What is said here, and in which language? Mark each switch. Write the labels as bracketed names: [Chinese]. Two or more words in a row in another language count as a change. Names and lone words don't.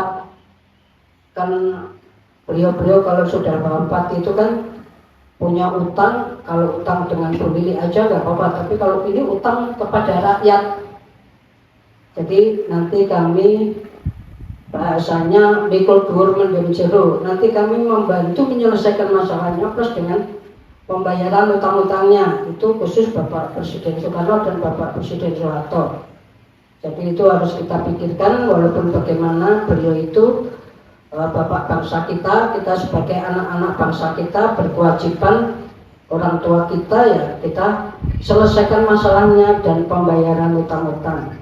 [Indonesian] Kan beliau kalau sudah wafat itu kan punya utang. Kalau utang dengan pemilih aja nggak apa-apa, tapi kalau ini utang kepada rakyat. Jadi nanti kami bahasanya [Javanese] mikul dhuwur mendem jero, [Indonesian] nanti kami membantu menyelesaikan masalahnya plus dengan pembayaran utang-utangnya, itu khusus Bapak Presiden Soekarno dan Bapak Presiden Soeharto. Jadi itu harus kita pikirkan, walaupun bagaimana beliau itu Bapak bangsa kita sebagai anak-anak bangsa kita berkewajiban, orang tua kita ya kita selesaikan masalahnya dan pembayaran utang-utang.